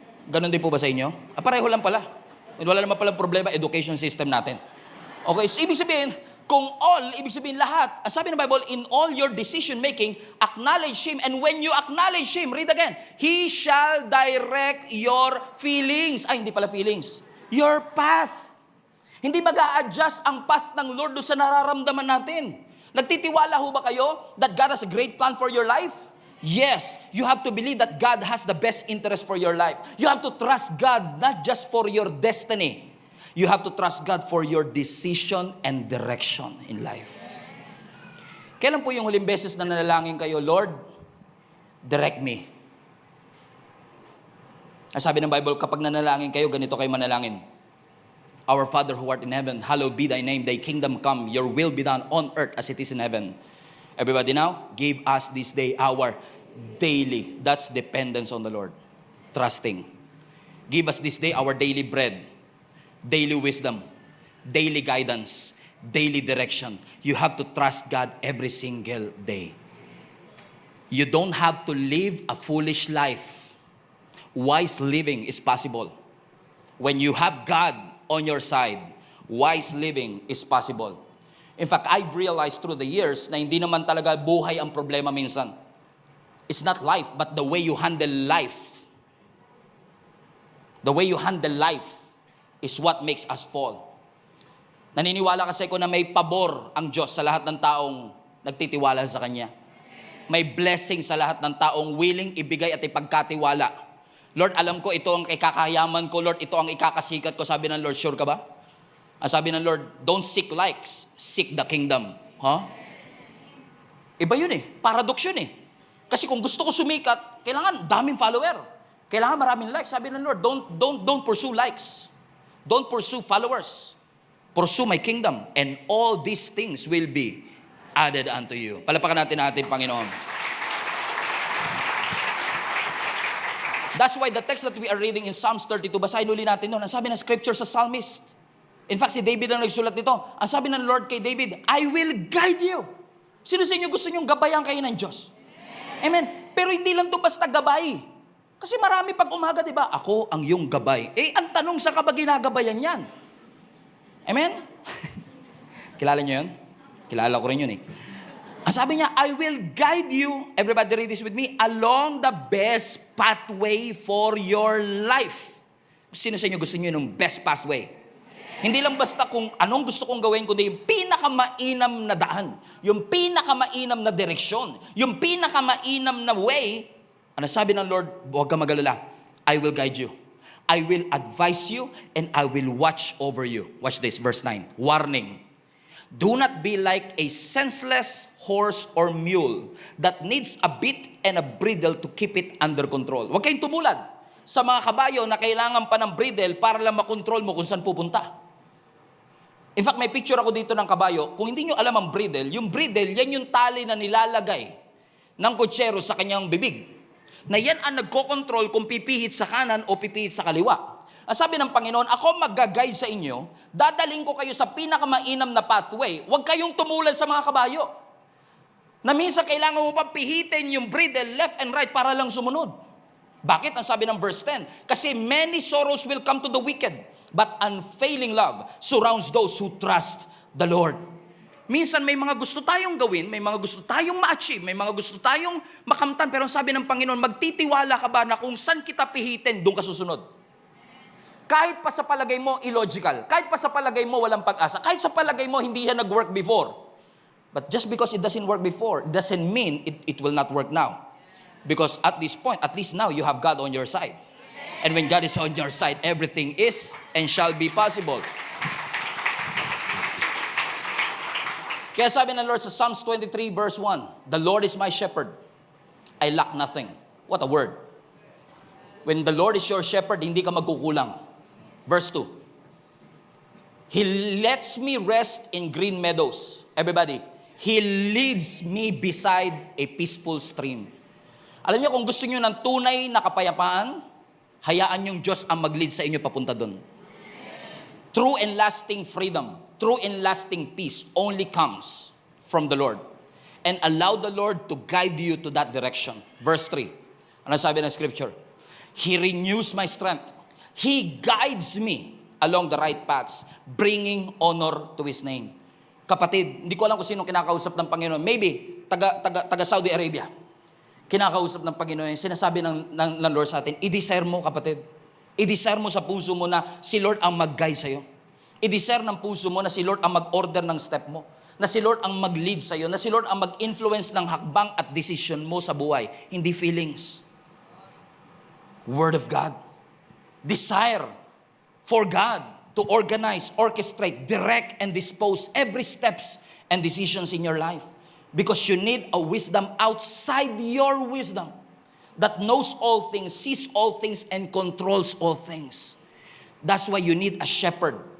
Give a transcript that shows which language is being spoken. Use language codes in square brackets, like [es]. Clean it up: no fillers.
[tl] Ganon din po ba sa inyo? Pareho lang pala. Wala naman palang problema, [en] education system [tl] natin. Okay, so ibig sabihin, kung all, ibig sabihin lahat. Ang sabi ng Bible, [en] in all your decision making, acknowledge Him. And when you acknowledge Him, read again, He shall direct your feelings. [tl] Hindi pala feelings. [en] Your path. [tl] Hindi mag-a-adjust ang path ng Lord doon sa nararamdaman natin. Nagtitiwala ho ba kayo [en] that God has a great plan for your life? Yes, you have to believe that God has the best interest for your life. You have to trust God not just for your destiny. You have to trust God for your decision and direction in life. [tl] Kailan po yung huling beses na nanalangin kayo, Lord, direct me? Ang sabi ng Bible, kapag nanalangin kayo, ganito kayo manalangin. [en] Our Father who art in heaven, hallowed be thy name. Thy kingdom come, your will be done on earth as it is in heaven. Everybody now, give us this day our daily. That's dependence on the Lord. Trusting. Give us this day our daily bread, daily wisdom, daily guidance, daily direction. You have to trust God every single day. You don't have to live a foolish life. Wise living is possible. When you have God on your side, wise living is possible. In fact, I've realized through the years [tl] na hindi naman talaga buhay ang problema minsan. [en] It's not life, but the way you handle life. The way you handle life is what makes us fall. [tl] Naniniwala kasi ko na may pabor ang Diyos sa lahat ng taong nagtitiwala sa Kanya. May blessing sa lahat ng taong willing ibigay at ipagkatiwala. Lord, alam ko ito ang ikakayaman ko. Lord, ito ang ikakasikat ko. Sabi ng Lord, sure ka ba? Ang sabi ng Lord, [en] don't seek likes, seek the kingdom. [tl] Huh? Iba yun eh. Paradox yun eh. Kasi kung gusto ko sumikat, kailangan daming follower. Kailangan maraming likes. Sabi ng Lord, [en] don't pursue likes. Don't pursue followers. Pursue my kingdom. And all these things will be added unto you. [tl] Palapakan natin ating Panginoon. [en] That's why the text that we are reading in Psalms 32, [tl] basahin uli natin doon. Ang sabi ng scripture sa psalmist. In fact, si David ang nagsulat nito. Ang sabi ng Lord kay David, [en] I will guide you. [tl] Sino sa inyo gusto nyong gabayan kayo ng Diyos? Amen. Pero hindi lang ito basta gabay. Kasi marami pag umaga, di ba? Ako ang iyong gabay. Ang tanong, sa ka ba ginagabayan yan? Amen? Kilala niyo yun? Kilala ko rin yun eh. Ang sabi niya, [en] I will guide you, everybody read this with me, along the best pathway for your life. [tl] Sino sa inyo gusto niyo ng best pathway? Hindi lang basta kung anong gusto kong gawin, kundi yung pinakamainam na daan, yung pinakamainam na direksyon, yung pinakamainam na way. Ano sabi ng Lord? Huwag ka mag-alala. [en] I will guide you. I will advise you and I will watch over you. Watch this, verse 9. Warning. Do not be like a senseless horse or mule that needs a bit and a bridle to keep it under control. [tl] Huwag kayong tumulad sa mga kabayo na kailangan pa ng bridle para lang makontrol mo kung saan pupunta. In fact, may picture ako dito ng kabayo. Kung hindi nyo alam ang bridle, yung bridle, yan yung tali na nilalagay ng kutsero sa kanyang bibig. Na yan ang nagko-control kung pipihit sa kanan o pipihit sa kaliwa. Ang sabi ng Panginoon, ako mag-guide sa inyo, dadaling ko kayo sa pinakamainam na pathway. Huwag kayong tumulad sa mga kabayo. Na minsan kailangan mo pa pihitin yung bridle [en] left and right [tl] para lang sumunod. Bakit? Ang sabi ng verse 10, kasi [en] many sorrows will come to the wicked, but unfailing love surrounds those who trust the Lord. [tl] Minsan may mga gusto tayong gawin, may mga gusto tayong ma-achieve, may mga gusto tayong makamtan, pero ang sabi ng Panginoon, magtitiwala ka ba na kung saan kita pihitin, doon ka susunod? Kahit pa sa palagay mo illogical, kahit pa sa palagay mo walang pag-asa, kahit sa palagay mo hindi yan nag-work before. [en] But just because it doesn't work before, doesn't mean it will not work now. Because at this point, at least now, you have God on your side. And when God is on your side, everything is and shall be possible. [tl] Kaya sabi ng Lord sa Psalms 23 verse 1, [en] the Lord is my shepherd, I lack nothing. What a word. When the Lord is your shepherd, [tl] hindi ka magkukulang. [en] Verse 2, He lets me rest in green meadows. Everybody, He leads me beside a peaceful stream. [tl] Alam niyo, kung gusto niyo ng tunay na kapayapaan, hayaan yung Diyos ang mag-lead sa inyo papunta doon. [en] True and lasting freedom, true and lasting peace only comes from the Lord. And allow the Lord to guide you to that direction. Verse 3. [tl] Ano sabi ng scripture? [en] He renews my strength. He guides me along the right paths, bringing honor to His name. [tl] Kapatid, hindi ko alam kung sino kinakausap ng Panginoon. Maybe, taga Saudi Arabia. Kinakausap ng Panginoon, sinasabi ng Lord sa atin, i-desire mo, kapatid. I-desire mo sa puso mo na si Lord ang mag-guide sa'yo. I-desire ng puso mo na si Lord ang mag-order ng step mo. Na si Lord ang mag-lead sa'yo. Na si Lord ang mag-influence ng hakbang at decision mo sa buhay. [en] Hindi feelings. Word of God. Desire for God to organize, orchestrate, direct, and dispose every steps and decisions in your life. Because you need a wisdom outside your wisdom that knows all things, sees all things, and controls all things. That's why you need a shepherd.